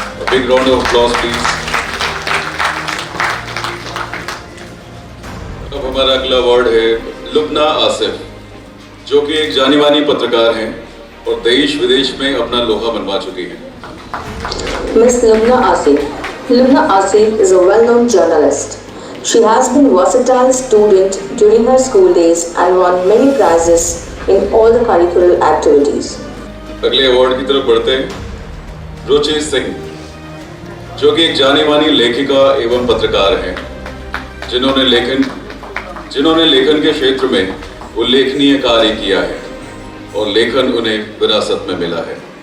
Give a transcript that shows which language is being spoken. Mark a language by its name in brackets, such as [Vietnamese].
[English] Big round of applause please. [Hindi] अब हमारा अगला अवार्ड है लुबना आसिफ, जो कि एक जानी मानी पत्रकार हैं और देश विदेश में अपना लोहा मनवा चुकी हैं। [English] Miss Lubna Asif. Lubna Asif is a well-known journalist. She has been a versatile student during her school days and won many prizes in all the curricular activities. [Hindi] अगले अवार्ड की तरफ बढ़ते हैं। रुचि सिंह, जो कि एक जानी मानी लेखिका एवं पत्रकार हैं, जिन्होंने लेखन के क्षेत्र में उल्लेखनीय कार्य किया है और लेखन उन्हें विरासत में मिला है।